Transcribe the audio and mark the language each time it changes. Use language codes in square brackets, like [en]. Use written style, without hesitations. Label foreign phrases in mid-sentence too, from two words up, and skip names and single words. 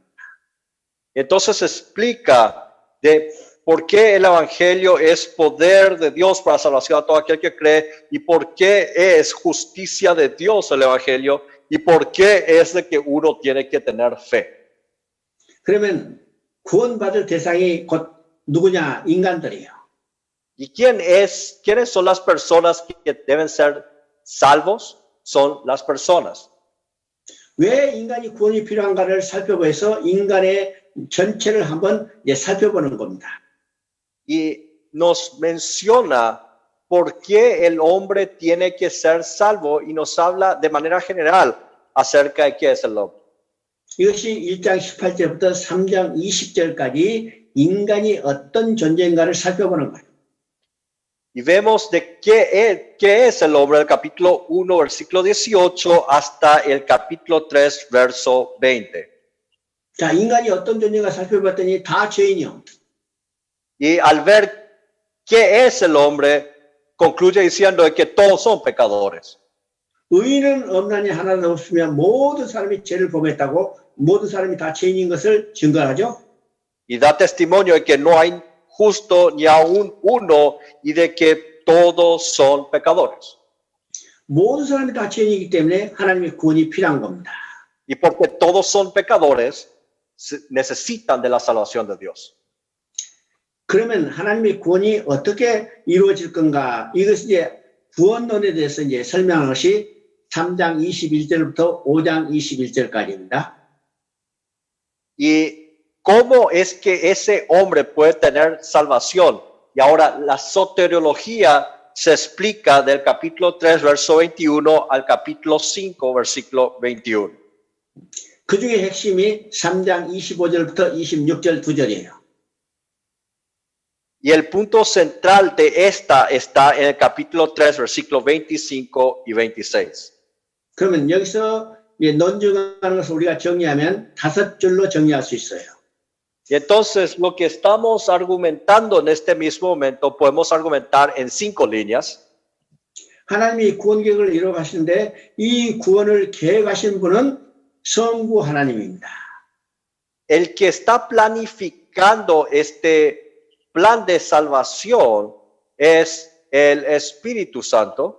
[es] Entonces explica de por qué el Evangelio es poder de Dios para salvación a todo aquel que cree y por qué es justicia de Dios el Evangelio y por qué es de que uno tiene que tener fe. [ko] 그러면 구원받을 대상이 곧 누구냐? 인간들이에요. [es] ¿Y quiénes son las personas que deben ser salvos? Son las personas. [ko] 왜 인간이 구원이 필요한가를 살펴보면서 인간의 전체를 한번 살펴보는 겁니다. [es] Y nos menciona por qué el hombre tiene que ser salvo y nos habla de manera general acerca de qué es el hombre. [ko] 이것이 1장 18절부터 3장 20절까지 인간이 어떤 존재인가를 살펴보는 거예요. [es] Y vemos de qué es el hombre del capítulo 1, versículo 18, hasta el capítulo 3, verso 20. [ko] 자, 인간이 어떤 존재인가 살펴봤더니 다 죄인이요. [es] Y al ver qué es el hombre, concluye diciendo que todos son pecadores. [ko] 의인은 없나니 하나도 없으며 모든 사람이 죄를 범했다고 모든 사람이 다 죄인인 것을 증거하죠. [es] Y da testimonio de que no hay justo ni aún uno y de que todos son pecadores. [ko] 모든 사람이 다 죄인이기 때문에 하나님의 구원이 필요한 겁니다. [es] Y porque todos son pecadores, necesitan de la salvación de Dios. [ko] 그러면 하나님의 구원이 어떻게 이루어질 건가? 이것이 이제 구원론에 대해서 이제 설명한 것이 3장 21절부터 5장 21절까지입니다. [es] Y cómo es que ese hombre puede tener salvación. Y ahora la soteriología se explica del capítulo 3, verso 21 al capítulo 5, versículo 21. [ko] 그 중에 핵심이 3장 25절부터 26절 두 절이에요. [es] Y el punto central de esta está en el capítulo 3, versículos 25 y 26. [ko] 그러면 여기서 논증하는 것을 우리가 정리하면 5줄로 정리할 수 있어요. [es] Y entonces lo que estamos argumentando en este mismo momento podemos argumentar en 5 líneas. [ko] 하나님이 구원 계획을 이루어 가시는데 이 구원을 계획하신 분은 성부 하나님입니다. [es] El que está planificando este plan de salvación es el Espíritu Santo.